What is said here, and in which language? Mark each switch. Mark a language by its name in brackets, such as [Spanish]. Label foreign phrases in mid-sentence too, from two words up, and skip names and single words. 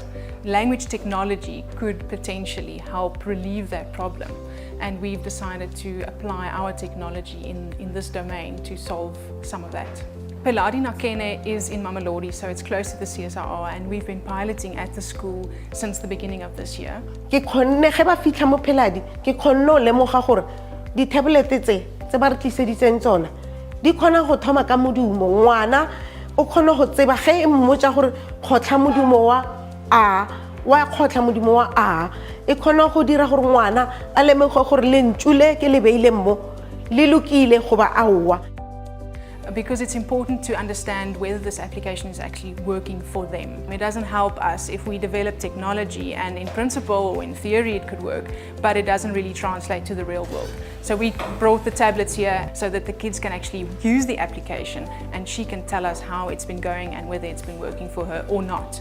[English] Language technology could potentially help relieve that problem, and we've decided to apply our technology in this domain to solve some of that. Peladi Nakene is in Mamelodi, so it's close to the CSIR, and we've been piloting at the school since the beginning of this year. [Northern Sotho] Ke khonne ge ba fitla mo Peladi ke khonno lemoga gore di tablet tse ba re tliseditseng tsona di khona go thoma ka modumo ngwana o khona go tseba ge mmotsa gore khotla modumo wa a wa khotla modumo wa a e khona go dira gore ngwana a lemoge gore le ntšule ke le beile mo le lokile go ba aowa. [English] Because it's important to understand whether this application is actually working for them. It doesn't help us if we develop technology and in principle or in theory it could work, but it doesn't really translate to the real world. So we brought the tablets here so that the kids can actually use the application and she can tell us how it's been going and whether it's been working for her or not.